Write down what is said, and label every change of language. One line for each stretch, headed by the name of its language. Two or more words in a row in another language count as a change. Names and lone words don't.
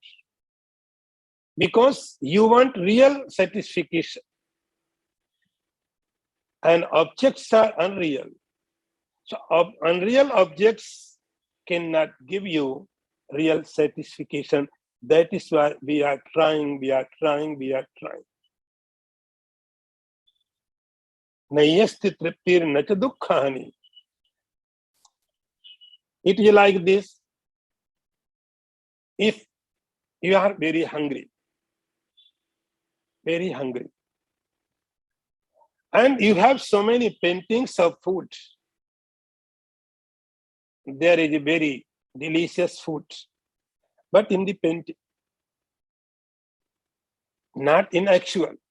English: Because you want real satisfaction. And objects are unreal. So unreal objects cannot give you real satisfaction. That is why we are trying.
Sanskrit: नास्ति तृप्तिर् नच दुःखानि.
English: It is like this. If you are very hungry, and you have so many paintings of food, there is a very delicious food, but in the painting, not in actual.